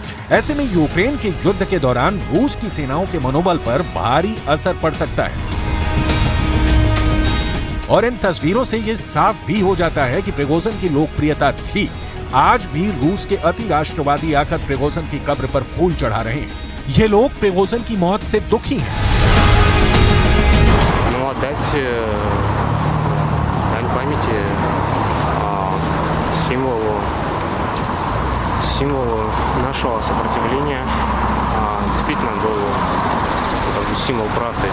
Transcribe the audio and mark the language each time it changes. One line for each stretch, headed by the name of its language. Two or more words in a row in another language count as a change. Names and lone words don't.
Hindi: ऐसे में यूक्रेन के युद्ध के दौरान रूस की सेनाओं के मनोबल पर भारी असर पड़ सकता है। और इन तस्वीरों से यह साफ भी हो जाता है कि प्रिगोजिन की लोकप्रियता थी। आज भी रूस के अति राष्ट्रवादी आकर प्रिगोजिन की कब्र पर फूल चढ़ा रहे हैं। ये लोग प्रिगोजिन की मौत से दुखी हैं।
Russian: Памяти символу нашего сопротивления действительно был символ правды.